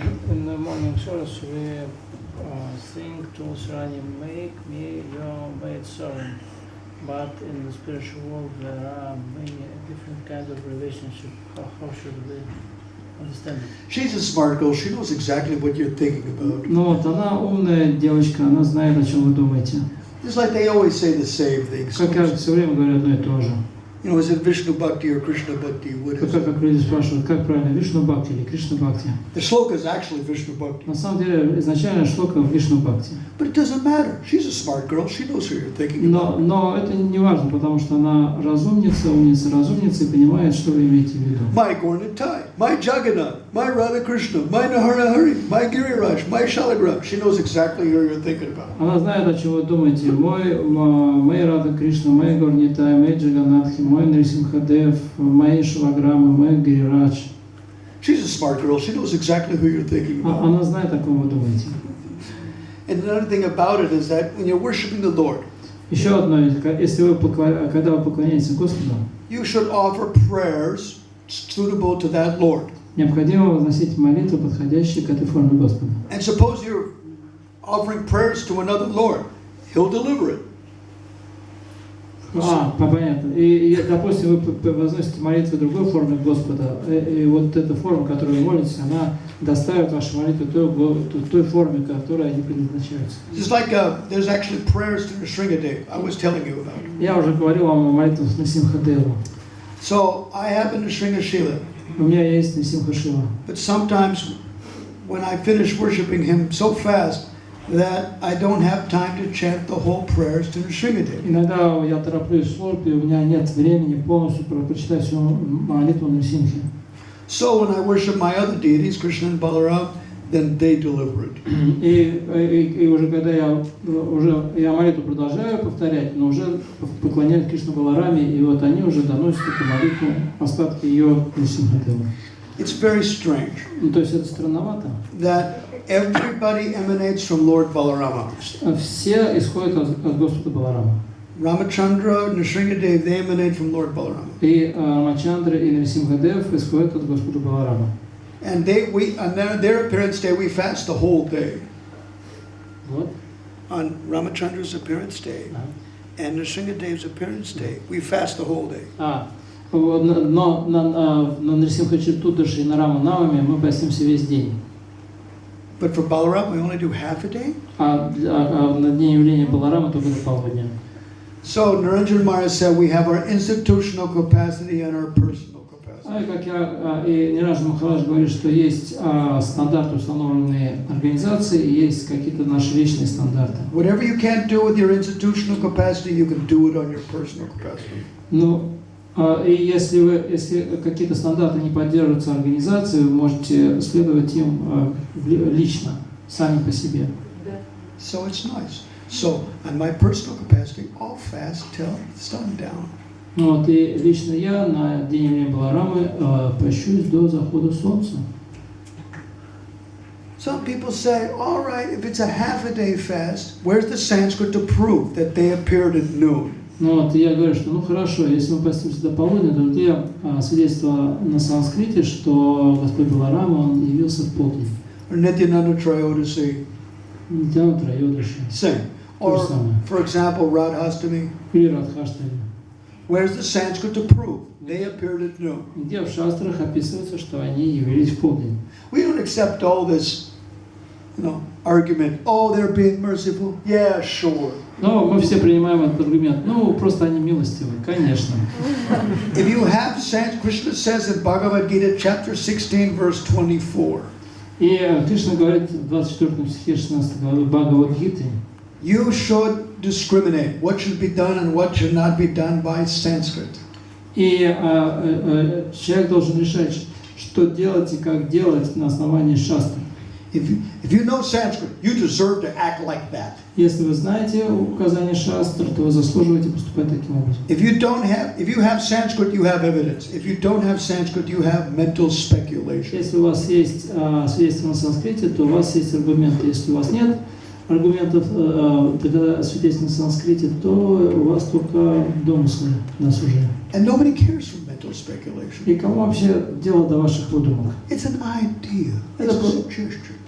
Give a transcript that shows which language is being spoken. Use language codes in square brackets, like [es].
[en] In the morning service we sing Tulsi Rani, make me your maid servant. But in the spiritual world there are many different kinds of relationships. How should we understand it? She's a smart girl. She knows exactly what you're thinking about. [ru] Ну вот она умная девочка, она знает, о чем вы думаете. [en] Just like they always say the same things. [ru] Как кажется, все время говорят одно и то же. [en] You know, is it Vishnu Bhakti or Krishna Bhakti? What is it? [ru] Как люди спрашивают, как правильно, Вишну Бхакти или Кришна Бхакти? [en] The shloka is actually Vishnu Bhakti. [ru] На самом деле, изначально шлока Вишну Бхакти. [en] But it doesn't matter. She's a smart girl. She knows who you're thinking about. [ru] Но это не важно, потому что она разумница и понимает, что вы имеете в виду. [en] My Gorn and Thai. my Jagannath, my Radha Krishna, my Narahari, my Giriraj, my Shalagram. She knows exactly who you're thinking about. [ru] Она знает, о чем вы думаете. Мой Рада Кришна, мой Горнитай, мой Джаганатхи, мой Нарисимхадев, мои Шалаграмы, мой Гирирадж. [en] She's a smart girl. She knows exactly who you're thinking about. [ru] Она знает, о ком вы думаете. [en] And another thing about it is that when you're worshiping the Lord, [ru] Еще одно, если вы когда вы поклоняетесь Господу, [en] you should offer prayers suitable to that Lord. [ru] необходимо возносить молитву, подходящие к этой форме Господа. [en] And suppose you're offering prayers to another Lord, He'll deliver it. [ru] Понятно. И, допустим, вы возносите молитву другой форме Господа, и вот эта форма, которую вы молитесь, она доставит вашу молитву той форме, которой они предназначаются. [en] Just like there's actually prayers to Nrsimhadev, I was telling you about. [ru] Я уже говорил вам о молитвах Нрсимхадеву. [en] So I have a Nrsimha. [ru] У меня есть Нрсимха-шила. [en] But sometimes when I finish worshiping him so fast that I don't have time to chant the whole prayers to Nrsimhadev. [ru] Иногда я тороплюсь в службе, у меня нет времени полностью прочитать всю молитву Нрсимхи. [en] So when I worship my other deities, Krishna and Balaram, then they deliver it. [ru] И уже когда я молитву продолжаю повторять, но уже поклоняюсь Кришну Балараме, и вот они уже доносят эту молитву, остатки ее Нрсимхадеву. [en] It's very strange. [ru] Ну, то есть это странновато. [en] That everybody emanates from Lord Balarama. [ru] Все исходят от Господа Баларама. [en] Ramachandra, Nrsimhadev, they emanate from Lord Balarama. [ru] И Рамачандра и Нрсимхадев исходят от Господа Баларама. [en] And on their appearance day, we fast the whole day. [ru] Вот. [en] On Ramachandra's appearance day and Nrsimhadev's appearance day, we fast the whole day. [ru] Но на Нрсимха-Чатурдаши и на Рама-Навами мы постимся весь день. [en] But for Balaram, we only do half a day. [ru] На дне явления Баларама только до полудня. [en] So Narendra Maharaj said we have our institutional capacity and our personal capacity. [ru] Как и Ниранджана Махарадж говорит, что есть стандарты, установленные организацией, и есть какие-то наши личные стандарты. [en] Whatever you can't do with your institutional capacity, you can do it on your personal capacity. [ru] Ну, и если какие-то стандарты не поддерживаются организацией, вы можете следовать им лично, сами по себе. [en] So it's nice. So, on my personal capacity, I'll fast till sundown. [ru] Вот, и лично я на день явления Баларамы пощусь до захода солнца. [en] Some people say, all right, if it's a half a day fast, where's the Sanskrit to prove that they appeared at noon? [ru] Ну вот, я говорю, что ну хорошо, если мы постимся до полудня, то где свидетельство на санскрите, что Господь Баларама, он явился в полдень. [en] Or Nityananda Trayodasi. [ru] Нитянанда Трайодаши. [en] Same. Or, for example, Radhastami. [ru] Или Радхаштами. [en] Where's the Sanskrit to prove they appeared at noon? [ru] Где в шастрах описывается, что они явились в полдень. [en] We don't accept all this, argument. Oh, they're being merciful. Yeah, sure. [ru] Но мы все принимаем этот аргумент. Ну, просто они милостивы, конечно. [en] If you have Sanskrit, Krishna says in Bhagavad Gita, chapter 16, verse 24. [ru] И Кришна говорит в 24 стихе 16 главы Бхагавад-гиты. [en] You should discriminate what should be done and what should not be done by Sanskrit. [ru] И человек должен решать, что делать и как делать на основании шастры. [en] If you know Sanskrit, you deserve to act like that. [ru] Если вы знаете указания шастр, то вы заслуживаете поступать таким образом. [en] If you have Sanskrit, you have evidence. If you don't have Sanskrit, you have mental speculation. [ru] Если у вас есть свидетельство на санскрите, то у вас есть аргументы. Если у вас нет аргументов, свидетельств на санскрите, то у вас только домыслы на сужение. [en] And nobody cares for mental speculation. [ru] И кому вообще дело до ваших выдумок? [en] It's an idea. It's a suggestion.